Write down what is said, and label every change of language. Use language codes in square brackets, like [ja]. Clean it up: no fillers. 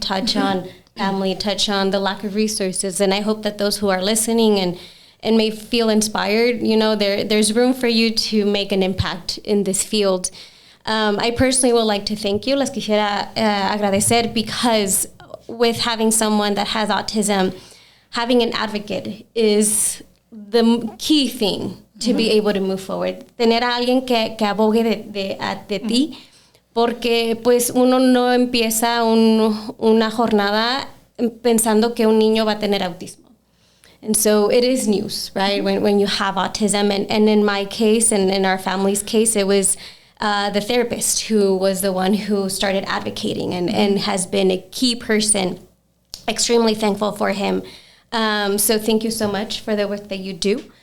[en] Touch on family, touch on the lack of resources, and I hope that those who are listening and may feel inspired, there's room for you to make an impact in this field. I personally would like to thank you. Les quisiera agradecer because with having someone that has autism, having an advocate is the key thing to be able to move forward. [es] Tener a alguien que abogue de ti, porque pues uno no empieza una jornada pensando que un niño va a tener autismo. [en] And so it is news, right? When you have autism, and in my case and in our family's case, it was the therapist who was the one who started advocating and has been a key person. Extremely thankful for him. So thank you so much for the work that you do.